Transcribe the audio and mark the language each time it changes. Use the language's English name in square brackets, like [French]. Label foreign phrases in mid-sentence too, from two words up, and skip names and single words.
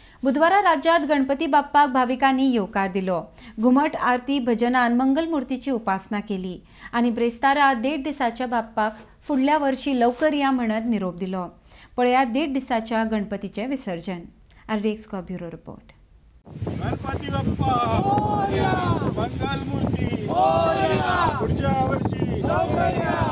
[Konkani] बुधवारा राज्यात गणपती बाप्पाक भाविकांनी येवकार दिलो। घुमट आरती भजनान मंगल मूर्तीची उपासना केली आणि ब्रेस्तारा 1.5 दिसाच्या बाप्पाक फुडल्या वर्षी लवकर या म्हणत निरोप दिलो। पळयात 1.5 दिसाच्या गणपतीचे विसर्जन। RDX का [English] bureau report. [Marathi] गणपती बाप्पा मोरया, मंगल मूर्ती मोरया, पुढच्या वर्षी लवकर या।